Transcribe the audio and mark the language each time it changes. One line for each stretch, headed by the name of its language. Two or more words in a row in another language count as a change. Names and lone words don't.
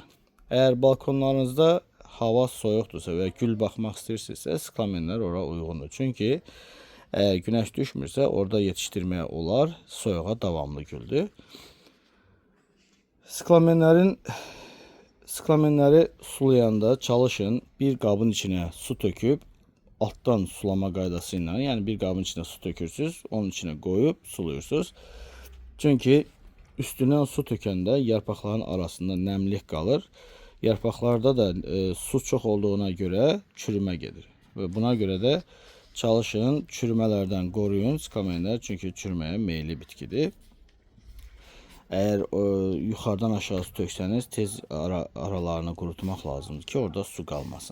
Azerbaijani: Eğer balkonlarınızda hava soyuqdursa və gül baxmaq istəyirsinizsə, siklamenler ora uyğundur. Çünki eğer güneş düşmürsə, orada yetişdirməyə olar. Soyuğa davamlı güldür. Siklamenleri sulayanda çalışın bir qabın içine su töküb alttan sulama qaydasıyla, yani bir qabın içine su tökürsüz,
Turkish: onun içine koyup suluyorsunuz.
Azerbaijani: Çünkü üstündən su tökəndə yarpaqların arasında nəmlik qalır. Yarpaqlarda da su çox olduğuna görə çürümə gedir. Və buna görə də çalışın çürümələrdən qoruyun siklamenlər, çünki çürüməyə meyilli bitkidir. Eğer yuxarıdan aşağı su töksəniz, tez aralarını qurutmaq lazımdır ki, orada su qalmasın.